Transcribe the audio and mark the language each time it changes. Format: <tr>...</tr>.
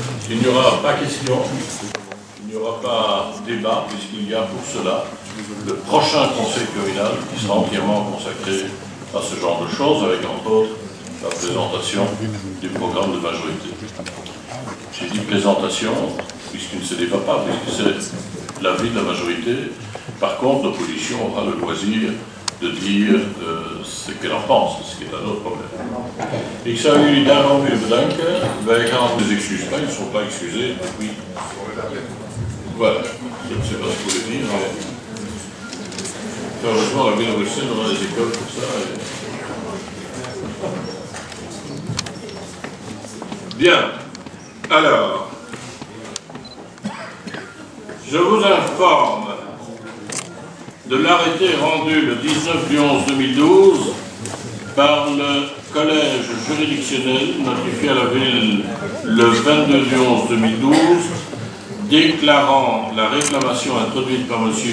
<fr>Il n'y aura pas question, il n'y aura pas débat, puisqu'il y a pour cela le prochain conseil communal qui sera entièrement consacré à ce genre de choses, avec entre autres la présentation du programme de majorité. J'ai dit présentation, puisqu'il ne se débat pas, puisque c'est l'avis de la majorité. Par contre, l'opposition aura le loisir de dire ce qu'elle en pense, ce qui est un autre problème.</fr> <nl>Ik zou jullie daarom weer bedanken. Wij gaan ons</nl> <fr>excuses pas, ils ne sont pas excusés depuis. Voilà, je ne sais pas ce que vous voulez dire, mais heureusement la ville de Bruxelles, on a des écoles pour ça. Bien, alors, je vous informe de l'arrêté rendu le 19 du 11 2012 par le collège juridictionnel notifié à la ville le 22 du 11 2012 déclarant la réclamation introduite par M.</fr>